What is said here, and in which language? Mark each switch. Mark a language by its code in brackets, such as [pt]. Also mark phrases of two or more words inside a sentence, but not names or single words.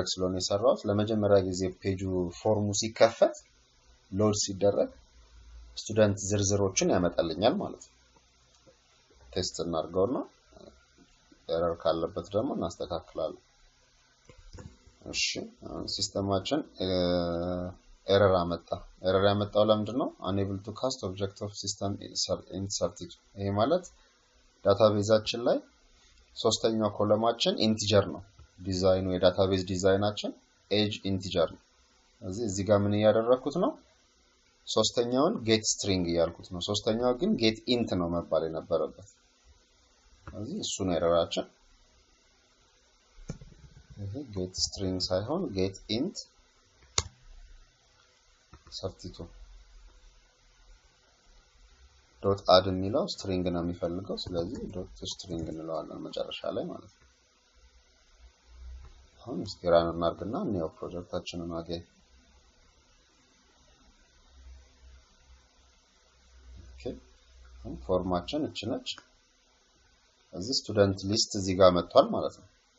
[am] ስለሆነ የሰራሁት ለመጀመሪያ ጊዜ ፔጁ ፎርሙ ሲከፈት ሎድ ሲደረግ ስቱደንት ዝርዝሮችን ያመጣልኛል ማለት ነው ቴስት እናድርገውና ኤረር ካለበት ደግሞ እናስተካክላለን እሺ ሲስተማችን ኤረር ያመጣው ለምንድነው [en] unable to cast object of system inserted [am] ይሄ ማለት ዳታቤዛችን ላይ ሶስተኛው ኮለማችን ኢንቲጀር ነው ዲዛይኑ የዳታቤዝ ዲዛይናችን [en] age integer [am] ነው እዚህ ጋር ምን ያደረኩት ነው ሶስተኛውን [en] get string [am] ያልኩት ነው ሶስተኛው ግን [en] get int [am] ነው መባል የነበረበት እሱ ነው ኤረራችን [en] get string [am] ሳይሆን [en] get int substitute dot add [am] የሚለው string ነው የሚፈልገው ስለዚህ [en] dot string [am] እንለዋለን መጨረሻ ላይ ማለት ነው አሁን ስክራን እናርግና ነው ፕሮጀክታችንን አገኝ ኦኬ አሁን ፎርማችን እቺ ነች እዚህ [en] student list [am] እዚህ ጋር መጥቷል ማለት ነው